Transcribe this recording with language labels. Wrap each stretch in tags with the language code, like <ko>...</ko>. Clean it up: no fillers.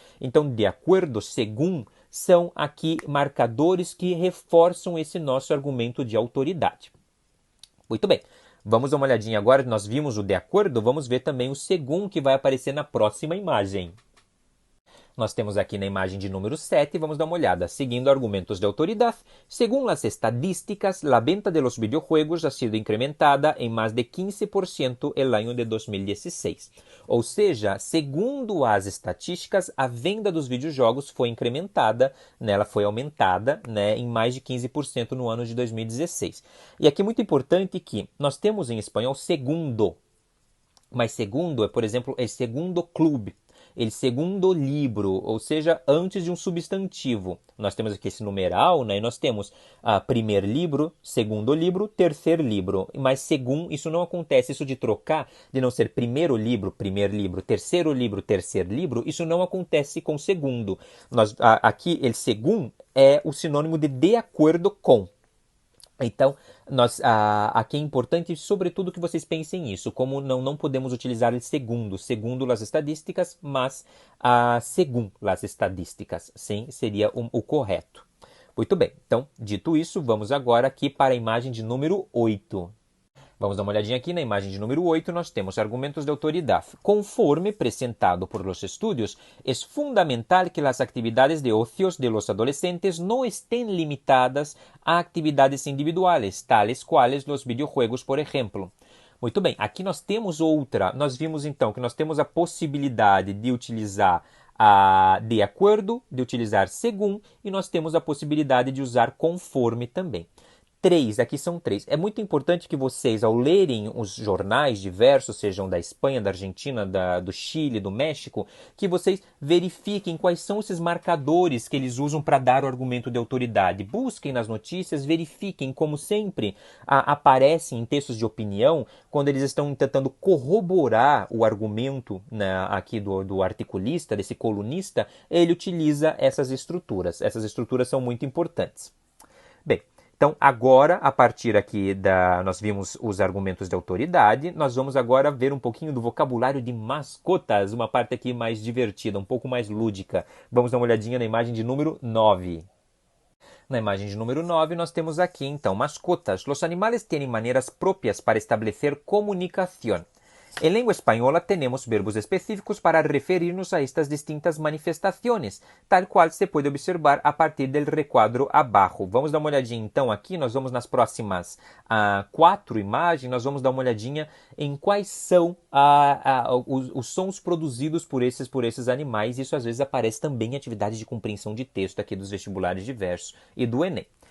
<pt>Então, de acordo, segundo, são aqui marcadores que reforçam esse nosso argumento de autoridade. Muito bem. Vamos dar uma olhadinha agora, nós vimos o de acordo, vamos ver também o segundo que vai aparecer na próxima imagem. Nós temos aqui na imagem de número 7, vamos dar uma olhada. Seguindo argumentos de autoridade,</pt> <es>según las estadísticas, la venta de los videojuegos ha sido incrementada</es> <pt>em mais de</pt> <es>15% el año de 2016.</es> <pt>Ou seja, segundo as estatísticas, a venda dos videojogos foi incrementada, né, ela foi aumentada, né, em mais de 15% no ano de 2016. E aqui é muito importante que nós temos em espanhol segundo, mas segundo é, por exemplo,</pt> <es>el segundo clube, el segundo livro,</es> <pt>ou seja, antes de um substantivo. Nós temos aqui esse numeral, né, e nós temos primeiro livro, segundo livro, terceiro livro. Mas segundo, isso não acontece, isso de trocar, de não ser primeiro livro, terceiro livro, isso não acontece com segundo. Aqui, el segundo é o sinônimo de acordo com. Então, aqui é importante, sobretudo, que vocês pensem nisso, como não podemos utilizar o segundo as estatísticas, mas segundo as estatísticas, sim, seria o correto. Muito bem, então, dito isso, vamos agora aqui para a imagem de número 8. Vamos dar uma olhadinha aqui na imagem de número 8, nós temos argumentos de autoridade.</pt> <es>Conforme presentado por los estudios, es fundamental que las actividades de ocios de los adolescentes no estén limitadas a actividades individuales, tales cuales los videojuegos, por ejemplo.</es> <pt>Muito bem, aqui nós temos outra. Nós vimos então que nós temos a possibilidade de utilizar de acordo, de utilizar segundo, e nós temos a possibilidade de usar conforme também. Aqui são 3. É muito importante que vocês, ao lerem os jornais diversos, sejam da Espanha, da Argentina, do Chile, do México, que vocês verifiquem quais são esses marcadores que eles usam para dar o argumento de autoridade. Busquem nas notícias, verifiquem, como sempre aparecem em textos de opinião, quando eles estão tentando corroborar o argumento, né, aqui do articulista, desse colunista, ele utiliza essas estruturas. Essas estruturas são muito importantes. Bem, então, agora, a partir aqui nós vimos os argumentos de autoridade, nós vamos agora ver um pouquinho do vocabulário de mascotas, uma parte aqui mais divertida, um pouco mais lúdica. Vamos dar uma olhadinha na imagem de número 9. Na imagem de número 9, nós temos aqui, então, mascotas.</pt> <es>Los animales tienen maneras propias para establecer comunicación. En lengua española tenemos verbos específicos para referirnos a estas distintas manifestaciones, tal cual se puede observar a partir del recuadro abajo.</es> <pt>Vamos dar uma olhadinha então aqui, nós vamos nas próximas 4 imagens, nós vamos dar uma olhadinha em quais são os sons produzidos por esses animais. Isso às vezes aparece também em atividades de compreensão de texto aqui dos vestibulares diversos e do Enem.</pt>